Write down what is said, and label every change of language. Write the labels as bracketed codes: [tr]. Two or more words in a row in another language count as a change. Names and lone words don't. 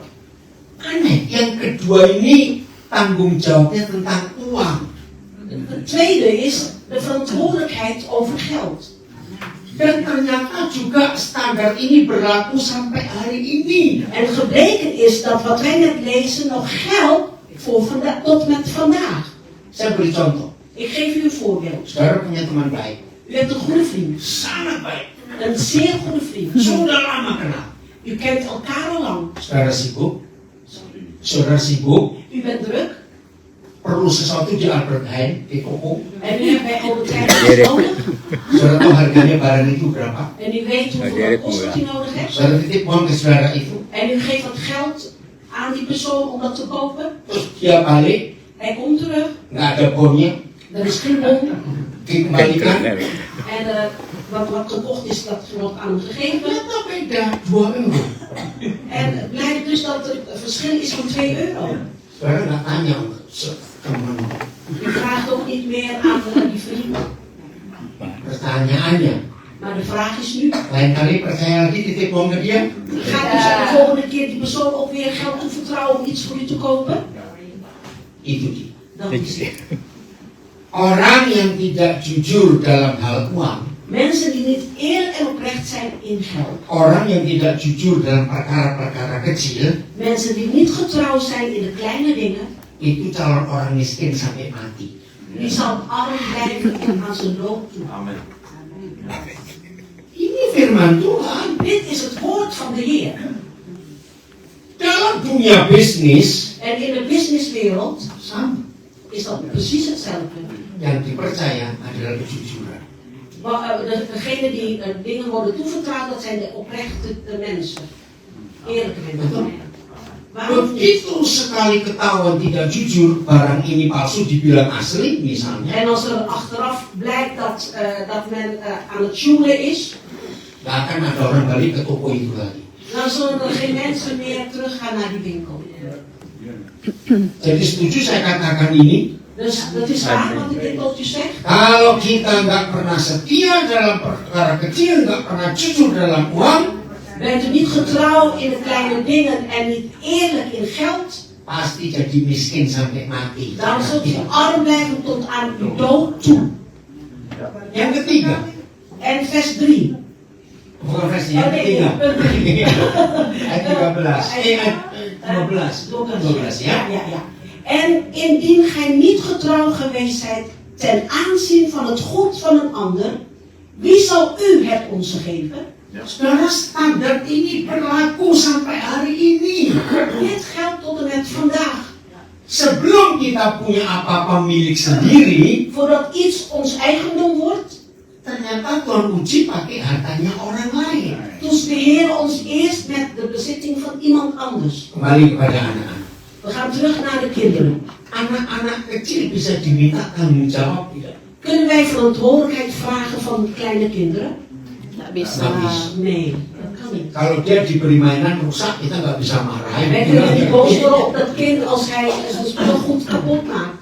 [id] Aneh, yang kedua ini tanggung jawabnya tentang uang. [nl] Het tweede is de verantwoordelijkheid over geld. [id] Dan ternyata juga standar ini berlaku sampai hari ini. [nl] En gebleken is dat wat wij net lezen nog geldt voor tot met vandaag. [id] Saya beri contoh. [nl] Ik geef u een voorbeeld. [id] Saudara punya teman baik, [nl] U hebt een goede vriend. [id] sangat baik, [nl] Een zeer goede vriend. [id] sudah lama kenal. [nl] U kent elkaar al lang. [id] Saudara sibuk, [nl] U bent druk. [id] perlu sesuatu di Albert Heijn, di toko. [nl] En u hebt bij Albert Heijn iets nodig. [id] Saudara tahu harganya barang itu berapa? [nl] En u weet hoeveel het kost dat u nodig hebt. [id] Saudara titip uang ke saudara itu, [nl] En u geeft dat geld aan die persoon om dat te kopen. [id] terus dia balik, [nl] Hij komt terug. [id] nggak ada bonnya, [nl] Er is geen bon. [id] dikembalikan. [nl] En wat gekocht is, dat wordt aan hem gegeven. [id] Ternyata beda, 2 euro. [nl] En het blijkt dus dat het verschil is van 2 euro. [id] Saudara nggak tanya teman. [nl] U vraagt ook niet meer aan die vriend. [id] Pertanyaannya, [nl] Maar de vraag is nu, [id] lain kali percaya lagi titip uang ke dia? [nl] gaat u de volgende keer die persoon ook weer geld toevertrouwen om iets voor u te kopen? [id] Itu dia. [nl] Dat is het. [id] Orang yang tidak jujur dalam hal uang, [nl] Mensen die niet eerlijk en oprecht zijn in geld. [id] orang yang tidak jujur dalam perkara-perkara kecil, [nl] Mensen die niet getrouw zijn in de kleine dingen. [id] itu calon orang miskin sampai mati. [nl] Die zal arm blijven en aan zijn loop toe. [id] Ini firman Tuhan. [nl] Dit is het woord van de Heer. [id] Dalam dunia bisnis, [nl] En in de businesswereld [id] sama. [nl] is dat precies hetzelfde. [id] Yang dipercaya adalah kejujuran. [nl] Degenen die dingen worden toevertrouwd, dat zijn de oprechte mensen. Eerlijke mensen. Waarom niet? [id] Begitu sekali ketahuan tidak jujur, barang ini palsu dibilang asli misalnya, [nl] En als er achteraf blijkt dat men aan het sjoelen is, [id] gak akan ada orang balik ke toko itu lagi. [nl] dan zullen er geen mensen meer teruggaan naar die winkel. [id] Jadi setuju saya katakan ini? [nl] Dus dat is waar wat ik dit tot u zeg. [id] Kalau kita nggak pernah setia dalam perkara kecil, nggak pernah jujur dalam uang, [nl] Bent u niet getrouw in de kleine dingen en niet eerlijk in geld, [id] pasti jadi miskin sampai mati. [nl] dan zult u arm blijven tot aan uw dood toe. [id] Yang ketiga, [nl] En vers 3. [id] bukan versi yang ketiga. Ayat 13. Ayat 12 ya. [nl] Ja. En indien gij niet getrouw geweest zijt ten aanzien van het goed van een ander, wie zal u het onze geven? [id] Saudara, standar ini berlaku sampai hari ini. [nl] Dit geldt tot en met vandaag. [id] Sebelum kita punya apa-apa milik sendiri, [nl] Voordat iets ons eigendom wordt, [id] ternyata Tuhan uji pakai hartanya orang lain. [nl] toetst de Heer ons eerst met de bezitting van iemand anders. [id] Kembali kepada anak-anak. [nl] We gaan terug naar de kinderen. [id] Anak-anak kecil bisa diminta tanggung jawab tidak? [nl] Kunnen wij verantwoordelijkheid vragen van de kleine kinderen? [id] Nggak bisa. [nl] Nee, dat kan niet. [id] Kalau dia diberi mainan rusak, kita nggak bisa marahin. [nl] Wij kunnen niet boos worden op dat kind als hij zijn speelgoed kapot maakt.